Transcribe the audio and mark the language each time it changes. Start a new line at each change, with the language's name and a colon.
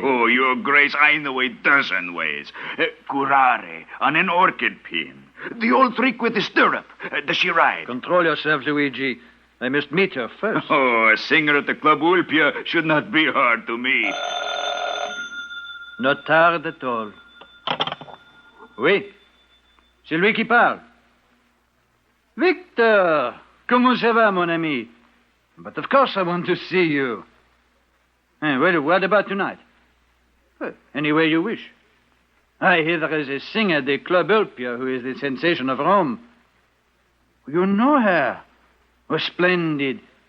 English: Oh, Your Grace, I know a dozen ways. Curare on an orchid pin. The old trick with the stirrup. Does she ride? Control yourself, Luigi. I must meet her first. Oh, a singer at the Club Ulpia should not be hard to meet. Not hard at all.
French: Oui. C'est lui qui parle. Victor, Comment ça va, mon ami?
English: But of course I want to see you. Well, what about tonight? Anywhere you wish. I hear there is a singer at the Club Ulpia who is the sensation of Rome. You know her? Oh, splendid.